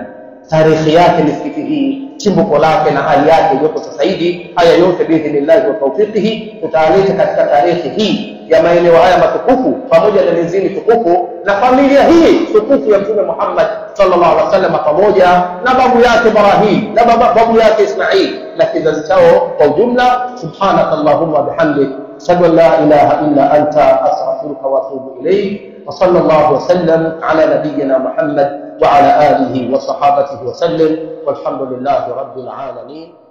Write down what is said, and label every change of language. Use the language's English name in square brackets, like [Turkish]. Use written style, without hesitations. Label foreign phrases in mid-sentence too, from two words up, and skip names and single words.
[Swahili] Tarehe yake misikiti hii, chimbuko lake na hali yake iliyopo sasa hivi, haya yote [Arabic] بإذن الله وتوفيقه [Swahili] tutaaleta katika tarehe hii ya maeneo haya matukufu pamoja na miezi mitukufu na familia hii tukufu ya Mtume Muhammad [Arabic] صلى الله عليه وسلم, [Swahili] pamoja na babu yake Ibrahim na babu yake Ismail na kizazi chao kwa ujumla. [Arabic] سبحانك اللهم وبحمدك أشهد أن لا إله إلا أنت أستغفرك وأتوب إليك. وصلى الله وسلم على نبينا محمد وعلى آله وصحبه وسلم والحمد لله رب العالمين.